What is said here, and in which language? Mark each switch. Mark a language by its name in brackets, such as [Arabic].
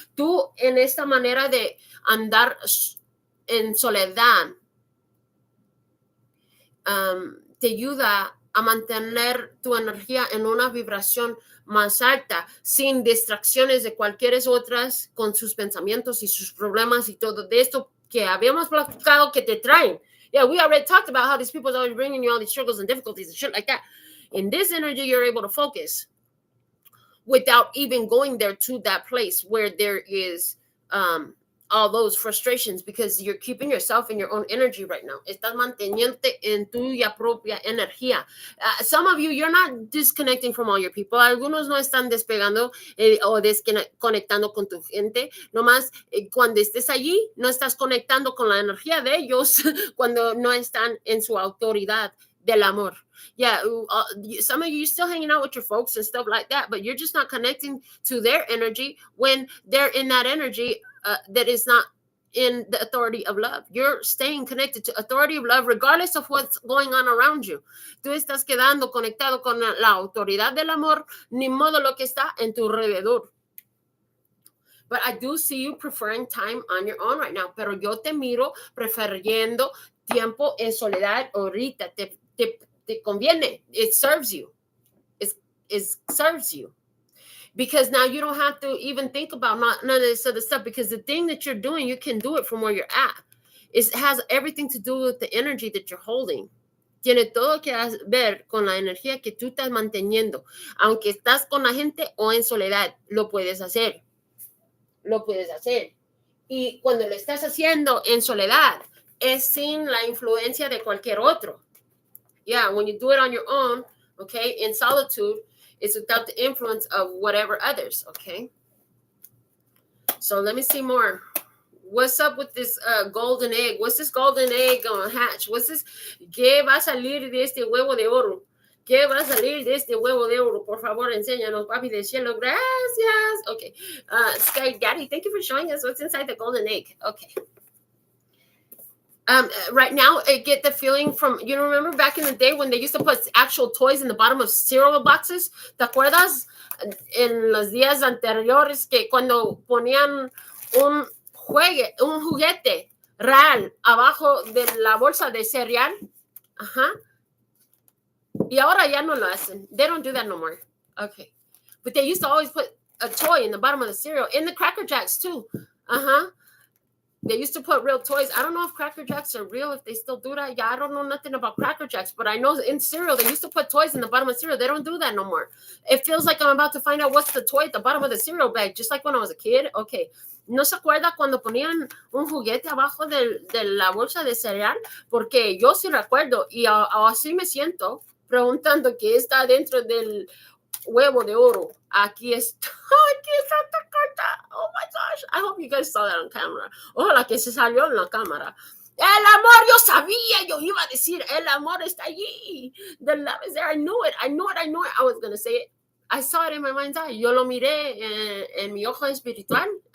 [Spanish] Tú en esta manera de andar en soledad, te ayuda a mantener tu energía en una vibración más alta, sin distracciones de cualquier otras, con sus pensamientos y sus problemas y todo de esto que habíamos platicado que te traen. [English] Yeah, we already talked about how these people are always bringing you all these struggles and difficulties and shit like that. In this energy, you're able to focus without even going there to that place where there is all those frustrations, because you're keeping yourself in your own energy right now. [Spanish] Estás manteniéndote en tuya propia energía. [English] Some of you, you're not disconnecting from all your people. [Spanish] Algunos no están despegando o desconectando con tu gente. Nomás cuando estés allí, no estás conectando con la energía de ellos cuando no están en su autoridad del amor. [English] Yeah, some of you still hanging out with your folks and stuff like that, but you're just not connecting to their energy when they're in that energy that is not in the authority of love. You're staying connected to authority of love regardless of what's going on around you. [Spanish] Tú estás quedando conectado con la autoridad del amor, ni modo lo que está en tu alrededor. [English] But I do see you preferring time on your own right now. [Spanish] Pero yo te miro prefiriendo tiempo en soledad ahorita. Te conviene. [English] It serves you. It serves you. Because now you don't have to even think about none of this other stuff, because the thing that you're doing, you can do it from where you're at. It has everything to do with the energy that you're holding. [Spanish] Tiene todo que ver con la energía que tú estás manteniendo. Aunque estás con la gente o en soledad, lo puedes hacer. Lo puedes hacer. Y cuando lo estás haciendo en soledad, es sin la influencia de cualquier otro. [English] Yeah, when you do it on your own, okay, in solitude, it's without the influence of whatever others, okay? So let me see more. What's up with this golden egg? What's this golden egg going to hatch? What's this? [Spanish] ¿Qué va a salir de este huevo de oro? ¿Qué va a salir de este huevo de oro? Por favor, enséñanos, papi del cielo. Gracias. Okay. [English] Sky Daddy, thank you for showing us what's inside the golden egg. Okay. Right now, I get the feeling from, you know, remember back in the day when they used to put actual toys in the bottom of cereal boxes? [Spanish] ¿Te acuerdas? En los días anteriores que cuando ponían un juguete real abajo de la bolsa de cereal. Ajá. Y ahora ya no lo hacen. [English] They don't do that no more. Okay. But they used to always put a toy in the bottom of the cereal, in the Cracker Jacks too. They used to put real toys. I don't know if Cracker Jacks are real, if they still do that. Yeah, I don't know nothing about Cracker Jacks, but I know in cereal, they used to put toys in the bottom of cereal. They don't do that no more. It feels like I'm about to find out what's the toy at the bottom of the cereal bag, just like when I was a kid. Okay. [Spanish] ¿No se acuerda cuando ponían un juguete abajo de la bolsa de cereal? Porque yo sí recuerdo y así me siento preguntando qué está dentro del huevo de oro. Aquí está esta carta. [English] Oh my gosh. I hope you guys saw that on camera. [Spanish] Ojalá que se salió en la cámara. El amor, yo sabía, yo iba a decir, el amor está allí. [English] The love is there. I knew it. I was going to say it. I saw it in my mind's eye. [Spanish] Yo lo miré en mi ojo espiritual.